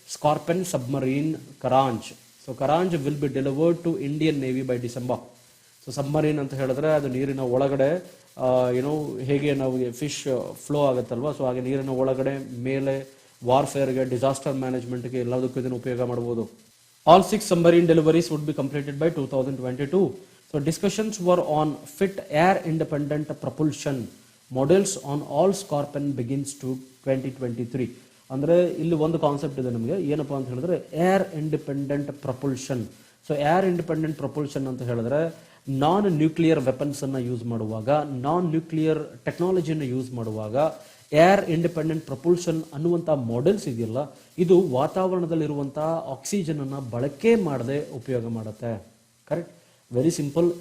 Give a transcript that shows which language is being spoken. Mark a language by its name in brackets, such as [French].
[English] Scorpene submarine Karanj. So Karanj will be delivered to Indian navy by December. [Kannada] So submarine ಅಂತ ಹೇಳಿದ್ರೆ ಅದು ನೀರಿನ ಒಳಗಡೆ ಹೇಗೆ ನಾವು ಫಿಶ್ ಫ್ಲೋ ಆಗುತ್ತಲ್ವ, ಸೊ ಹಾಗೆ ನೀರಿನ ಒಳಗಡೆ ಮೇಲೆ ವಾರ್ಫೇರ್ಗೆ, ಡಿಸಾಸ್ಟರ್ ಮ್ಯಾನೇಜ್ಮೆಂಟ್ಗೆ ಎಲ್ಲದಕ್ಕೂ ಇದನ್ನು ಉಪಯೋಗ ಮಾಡ್ಬೋದು. [English] All 6 submarine deliveries would be completed by 2022. So discussions were on fit air independent propulsion models on all Scorpene begins to 2023. [Kannada] ಅಂದರೆ ಇಲ್ಲಿ ಒಂದು ಕಾನ್ಸೆಪ್ಟ್ ಇದೆ ನಮಗೆ, ಏನಪ್ಪ ಅಂತ ಹೇಳಿದ್ರೆ air independent ಪ್ರಪುಲ್ಷನ್. So air independent ಪ್ರಪುಲ್ಷನ್ ಅಂತ ಹೇಳಿದ್ರೆ ನಾನ್ ನ್ಯೂಕ್ಲಿಯರ್ ವೆಪನ್ಸನ್ನು ಯೂಸ್ ಮಾಡುವಾಗ, ನಾನ್ ನ್ಯೂಕ್ಲಿಯರ್ ಟೆಕ್ನಾಲಜಿಯನ್ನು ಯೂಸ್ ಮಾಡುವಾಗ ಏರ್ ಇಂಡಿಪೆಂಡೆಂಟ್ ಪ್ರಪುಲ್ಷನ್ ಅನ್ನುವಂಥ ಮಾಡೆಲ್ಸ್ ಇದೆಯಲ್ಲ, ಇದು ವಾತಾವರಣದಲ್ಲಿರುವಂಥ ಆಕ್ಸಿಜನನ್ನು ಬಳಕೆ ಮಾಡದೆ ಉಪಯೋಗ ಮಾಡುತ್ತೆ, ಕರೆಕ್ಟ್. [English] Very simple.